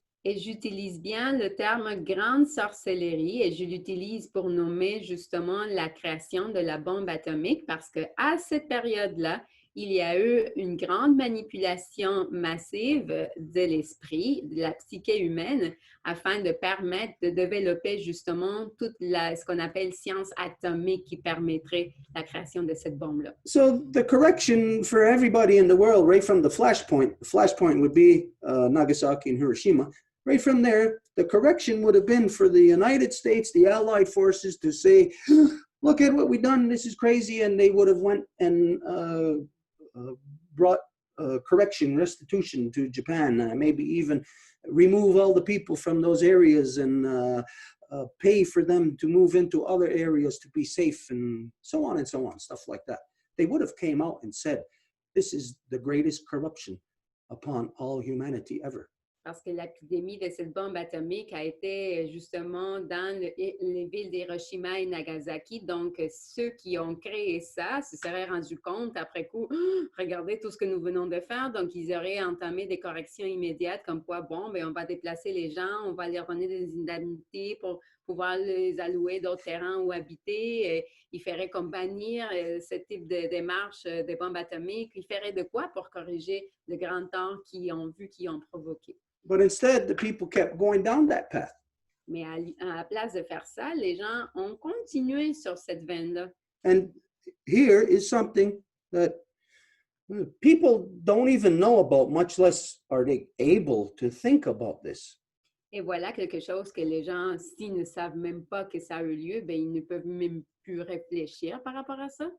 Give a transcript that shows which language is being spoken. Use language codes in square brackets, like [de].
[fr] Et j'utilise bien le terme grande sorcellerie et je l'utilise pour nommer justement la création de la bombe atomique parce qu'à cette période-là, il y a eu une grande manipulation massive de l'esprit, de la psyché humaine, afin de permettre de développer justement toute ce qu'on appelle science atomique qui permettrait la création de cette bombe-là. [en] So the correction for everybody in the world, right from the flashpoint would be Nagasaki and Hiroshima. Right from there, the correction would have been for the United States, the Allied forces, to say, look at what we've done, this is crazy, and they would have went and brought correction, restitution to Japan, maybe even remove all the people from those areas and pay for them to move into other areas to be safe, and so on, stuff like that. They would have came out and said, this is the greatest corruption upon all humanity ever. [fr] Parce que l'épidémie de cette bombe atomique a été justement dans les villes d'Hiroshima et Nagasaki. Donc, ceux qui ont créé ça se seraient rendus compte après coup, regardez tout ce que nous venons de faire. Donc, ils auraient entamé des corrections immédiates comme quoi, bon, ben, on va déplacer les gens, on va leur donner des indemnités pour pouvoir les allouer d'autres terrains où habiter. Il ferait comme bannir ce type de démarche des bombes atomiques. Il ferait de quoi pour corriger le grand tort qu'ils ont vu, qu'ils ont provoqué. [en] But instead, the people kept going down that path. [fr] Mais à la place de faire ça, les gens ont continué sur cette veine-là. [en] And here is something that people don't even know about, much less are they able to think about this. [fr] Et voilà quelque chose que les gens, s'ils ne savent même pas que ça a eu lieu, ben, ils ne peuvent même plus réfléchir par rapport à ça.